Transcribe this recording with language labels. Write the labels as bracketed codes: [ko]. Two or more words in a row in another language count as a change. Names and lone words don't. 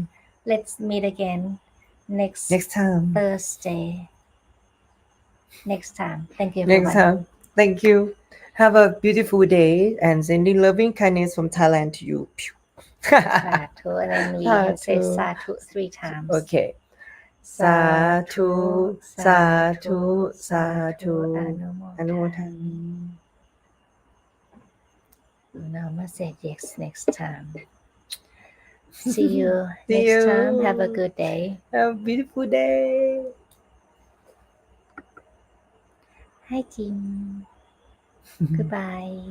[en] let's meet again next Next time. Thursday. Next time. Thank you, Next everyone. time. Thank you. Have a beautiful day and sending loving kindness from Thailand to you. Sadhu, and then we can say Sadhu. sadhu 3 times. Okay. Sadhu, [pi] Sadhu, sadhu, sadhu. [en] Anumodhami. Namaste. Yes, next time. See you See next you. time. Have a good day. Have a beautiful day. Hi, Jim. Goodbye.